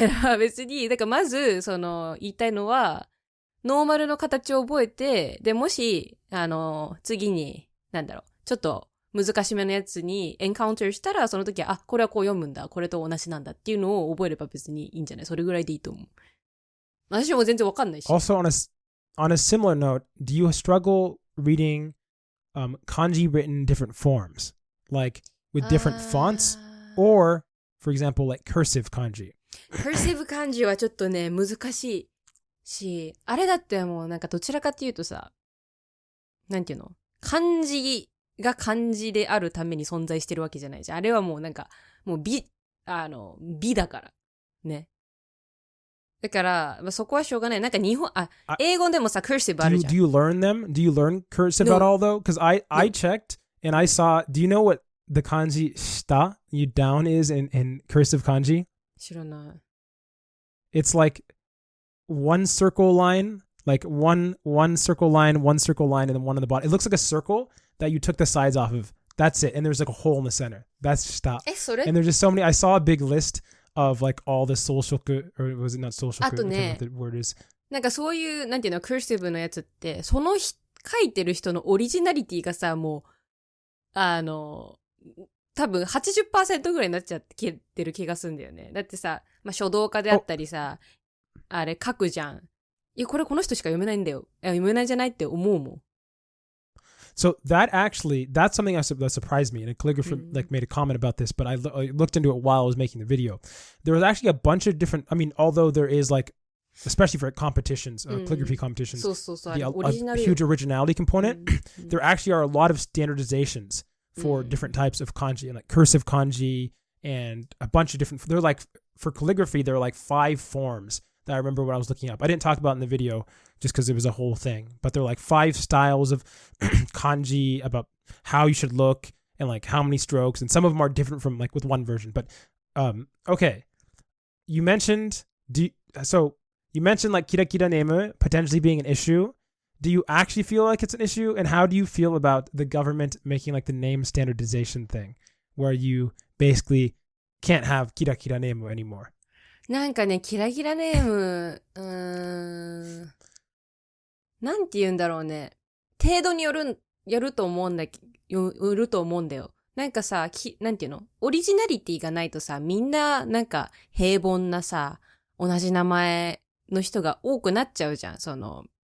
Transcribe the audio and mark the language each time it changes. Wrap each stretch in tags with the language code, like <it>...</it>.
<ja>だから別に、だからまず、言いたいのは、ノーマルの形を覚えて、で、もし、次に、ちょっと、難しめのやつにエンカウンターしたら、その時は、これはこう読むんだ、これと同じなんだっていうのを覚えれば別にいいんじゃない？それぐらいでいいと思う。私も全然わかんないし。</ja> <en>Also, on a similar note, do you struggle reading kanji written in different forms? Like with different fonts? Or, for example, like cursive kanji?</en> <ja>Cursive kanji はちょっとね、難しいし、あれだってもうなんかどちらかっていうとさ、なんていうの？漢字が漢字であるために存在してるわけじゃないじゃん。あれはもうなんか、もう美だから。ね。だから、まあ、そこはしょうがない。なんか英語でもさ、cursive あるじゃん。</ja> <en>Do you learn them? Do you learn cursive at all though? Because I checked and I saw, do you know what the kanji shita, you down is in cursive kanji?</en> <ja>知らない。</ja> <en>It's like one circle line, like one circle line, and then one on the bottom. It looks like a circle that you took the sides off of. That's it. And there's like a hole in the center. That's stop. And there's just so many. I saw a big list of like all the soulshoku, or was it not soulshoku?</en> <ja>あとね、</ja> <en>what the word is.</en> <ja>なんかそういう、なんていうの、クーシブのやつって、書いてる人のオリジナリティがさ、もう、多分 80% ぐらいになっちゃってる気がするんだよね。だってさ、まあ、書道家であったりさ、あれ書くじゃん。いや、これこの人しか読めないんだよ。読めないんじゃないって思うもん。</ja> <en>So that's something that surprised me. And a calligrapher like made a comment about this, but I looked into it while I was making the video. There was actually a bunch of different, I mean, although there is like, especially for competitions, calligraphy competitions, a huge originality component, there actually are a lot of standardizations for different types of kanji, and like cursive kanji and a bunch of different, they're like, for calligraphy, there are like 5 forms that I remember when I was looking up. I didn't talk about in the video just because it was a whole thing, but there are like 5 styles of kanji about how you should look and like how many strokes, and some of them are different from like with one version. But okay, you mentioned like kira kira name potentially being an issue. Do you actually feel like it's an issue? And how do you feel about the government making like the name standardization thing where you basically can't have kira kira name anymore?</en> <ja>なんかね、キラキラネーム、なんて言うんだろうね。程度によると思うんだよ。なんかさ、なんていうの？オリジナリティがないとさ、みんななんか平凡なさ、同じ名前の人が多くなっちゃうじゃん。</ja>